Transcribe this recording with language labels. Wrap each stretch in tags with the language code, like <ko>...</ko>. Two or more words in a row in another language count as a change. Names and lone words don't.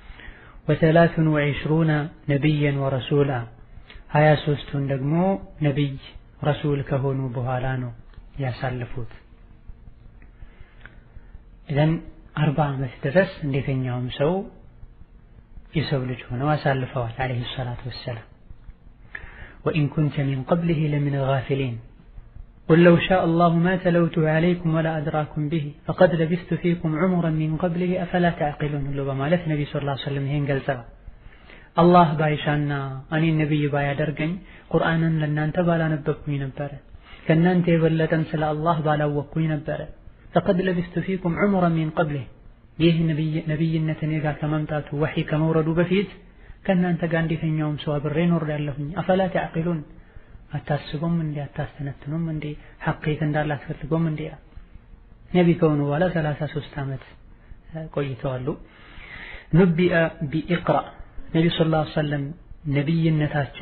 <am>و23</am> <ar>نبيا ورسولا</ar> <am>23ቱን ደግሞ ነቢይ ረሱል ከሆኑ በኋላ ነው ያሳለፉት። ኢዘን 40 ዓመት ድረስ እንደተኛውም ሰው የሰው ልጅ ሆነው አሳልፈዋል</am> <ar>عليه الصلاة والسلام። وإن كنت من قبله لمن الغافلين قل لو شاء الله ما تلوته عليكم ولا أدراكم به فقد لبثت فيكم عمرا من قبله أفلا تعقلون له</ar> <am>በማለት ነብዩ</am> <ar>صلى الله عليه وسلم</ar> <am>ይሄን ገልጸዋል። አላህ ባይሻና እኔ ነብይ ባያደርገኝ ቁርአንን ለናንተ ባላነበብኩኝ ነበር፣ ከናንተ የበለጠን ስለ አላህ ባላወቅኩኝ ነበር።</am> <ar>فقد لبثت فيكم عمرا من قبله</ar> <am>ይህ ነብይነት እኔ ጋር ከመምጣቱ ወህይ ከመውረዱ በፊት ከናንተ ጋር እንደተኛውም ሰው አብሬ ኖሬያለሁኝ።</am> <ar>أفلا تعقلون</ar> <am>አታስቡም እንዴ? አታስተነትኑም እንዴ? ሐቂት እንዳላስፈልገውም እንዴ? ነቢ ከሆኑ በኋላ 33 ዓመት ቆይተዋል።</am> <ar>نبئ باقرأ</ar> <am>ነቢ</am> <ar>صلى الله عليه وسلم</ar> <am>ነብይነታቸው</am>